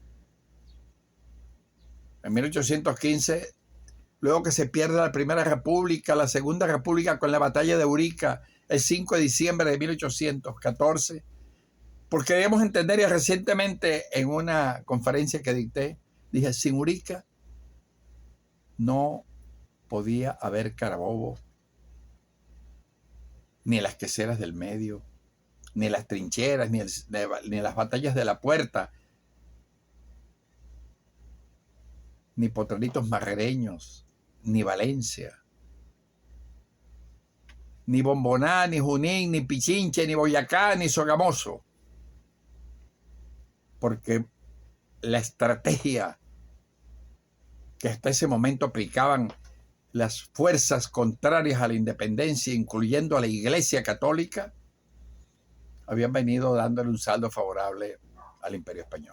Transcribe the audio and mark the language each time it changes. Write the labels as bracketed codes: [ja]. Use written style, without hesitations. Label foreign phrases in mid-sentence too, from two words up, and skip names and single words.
[es] En 1815, luego que se pierde la Primera República, la Segunda República con la batalla de Urica, el 5 de diciembre de 1814, porque debemos entender, y recientemente en una conferencia que dicté, dije, sin Urica no podía haber Carabobo, ni las queseras del medio, ni las trincheras, ni las batallas de la Puerta, ni Potreritos Marrereños, ni Valencia, ni Bomboná, ni Junín, ni Pichinche, ni Boyacá, ni Sogamoso. Porque la estrategia que hasta ese momento aplicaban las fuerzas contrarias a la independencia, incluyendo a la Iglesia Católica, habían venido dándole un saldo favorable al Imperio Español.